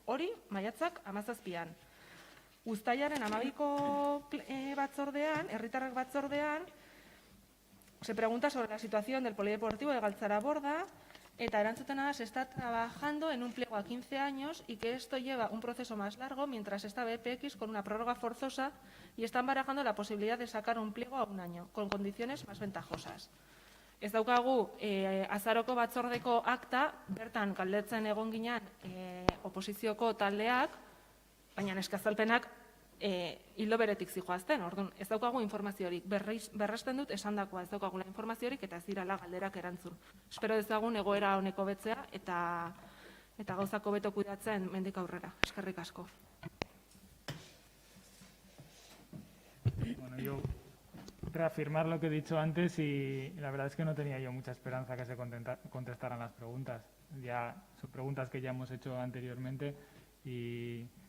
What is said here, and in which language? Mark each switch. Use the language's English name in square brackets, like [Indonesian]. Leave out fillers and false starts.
[Basque] Hori, maiatzak 17an. Uztailaren 12ko batzordean, herritarrak batzordean, [Spanish] se pregunta sobre la situación del Polideportivo de Galtzaraborda, [Basque] eta erantzutena [Spanish] se está trabajando en un pliego a 15 años y que esto lleva un proceso más largo mientras está BPX con una prórroga forzosa y están barajando la posibilidad de sacar un pliego a un año, con condiciones más ventajosas. [Basque] Ez daukagu azaroko batzordeko akta, bertan galdetzen egon ginean oposizioko taldeak, baina eskazalpenak hildo beretik zijoazten, orduan ez daukagu informaziorik, berresten dut esandakoa ez daukagula informaziorik eta ez dirala galderak erantzun. Espero dezagun egoera honeko betzea eta gauzako beto kudeatzen mendik aurrera. Eskerrik asko. [Spanish] Bueno, yo reafirmar lo que he dicho antes y la verdad es que no tenía yo mucha esperanza que se contestaran las preguntas. Ya son preguntas que ya hemos hecho anteriormente y